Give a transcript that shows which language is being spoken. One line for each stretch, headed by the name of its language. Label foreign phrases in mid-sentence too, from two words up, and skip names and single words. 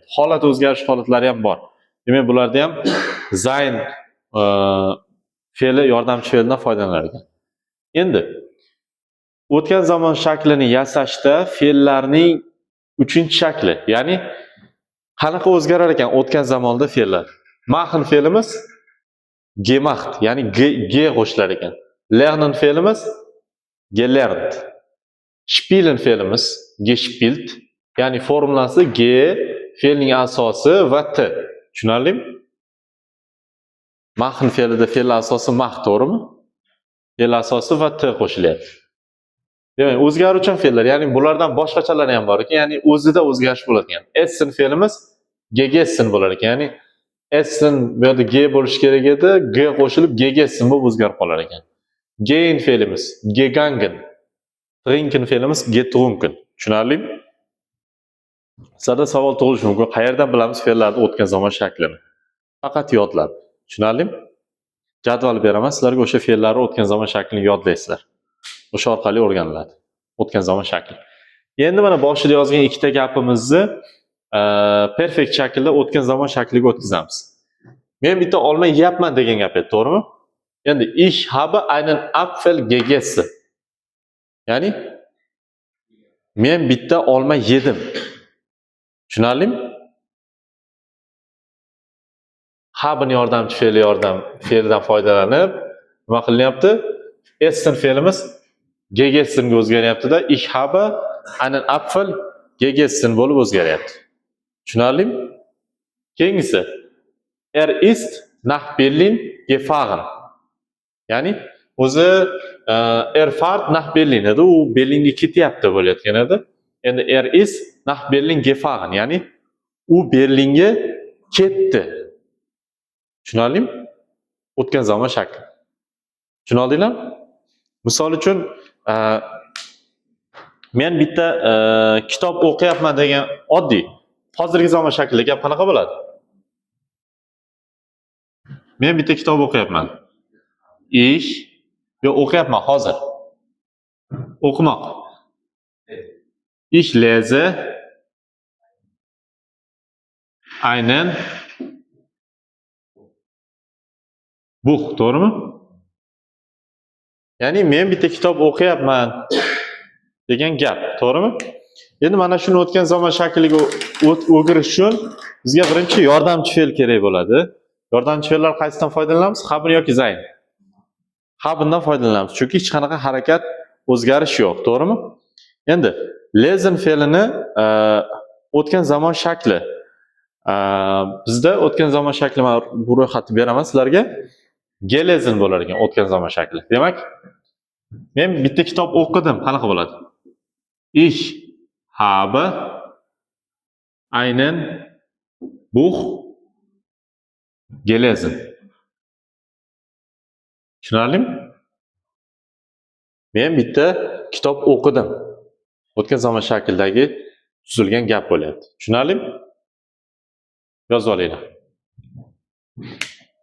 Uzbek: Holat o'zgarish holatlari ham bor. Demak, bularda ham sein fe'li yordamchi fe'ldan foydalanar ekan. Endi o'tgan zamon shaklini yasashda fe'llarning 3-shakli, ya'ni qanaqa o'zgarar ekan o'tgan zamonda fe'llar? Machen fe'limiz gemacht, ya'ni ge qo'shilar ekan. Lernen fe'limiz gelernt. Spielen fe'limiz gespielt, ya'ni formulasi ge, fe'lning asosi va t. Tushunarlimi? Machen fe'lida fe'l asosi macht, to'g'rimi? Fe'l asosi va t qo'shilyapti. Demak, o'zgaruvchan fe'llar, ya'ni bulardan boshqachalari ham bor ekan, ya'ni o'zida o'zgarish bo'ladi ekan. Essen fe'limiz gegessen bo'lar ekan, ya'ni essen bu yerda g bo'lish kerak edi, g qo'shilib gegessen bo'lib o'zgarib qolar ekan. Gehen fe'limiz gegangen, trinken fe'limiz getrunken. Tushunarlimi? Sizlarda savol tug'ilishi mumkin. Qayerdan bilamiz fe'llarning o'tgan zamon shaklini? Faqat yodlab. Tushunarlimi? Jadval beraman, sizlarga o'sha fe'llarning o'tgan zamon shaklini yodlaysizlar. O'sha orqali o'rganiladi. O'tgan zamon shakli. Endi mana boshida yozgan ikkita gapimizni perfekt shaklda o'tgan zamon shakliga o'tkazamiz. Men bitta olma yeyapman degan gap edi, to'g'rimi?
German: Endi ich habe einen Apfel gegessen.
Uzbek: Ya'ni men bitta olma yedim. Tushunarlimi? Haben yordamchi fe'lidan foydalanib nima qilinyapti? Essen fe'limiz gegessenga o'zgaryapti-da,
German: ich habe einen Apfel gegessen
Uzbek: bo'lib o'zgaryapti. Tushunarlimi?
German: Keyingisi ist nach Berlin gefahren.
Uzbek: Ya'ni o'zi
German: fahrt nach Berlin
Uzbek: edi, u Berlinga ketyapti bo'layotgan edi.
German: Endi ist nach Berlin gefahren,
Uzbek: ya'ni u Berlinga ketdi. Tushunarlimi? O'tgan zamon shakli. Tushuna oldinglarmi? Misol uchun, men bitta kitob o'qiyapman degan oddiy hozirgi zamon shaklida gap qanaqa bo'ladi? Men bitta kitob o'qiyapman. Ich yo o'qiyapman hozir. O'qimoq.
German: Ich lese einen Buch,
Uzbek: to'g'rimi? Ya'ni men bitta kitob o'qiyapman degan gap, to'g'rimi? Endi mana shuni o'tgan zamon shakliga o'girish uchun bizga birinchi yordamchi fe'l kerak bo'ladi. Yordamchi fe'llar qaysidan foydalanamiz? Habr yoki zayn. Habrdan foydalanamiz, chunki hech qanaqa harakat o'zgarish yo'q, to'g'rimi? Endi lesen fe'lini o'tgan zamon shakli. Bizda o'tgan zamon shakli, men bu ro'yxatni beraman sizlarga. Gelesen bo'lar ekan o'tgan zamon shakli. Demak, men bitta kitob o'qidim, qanaqa bo'ladi?
German: Ich habe einen Buch gelesen.
Uzbek: Tushunarlimi? Men bitta kitob o'qidim. O'tgan zamon shaklidagi tuzilgan gap bo'lyapti. Tushunarlimi? Yozib olinglar.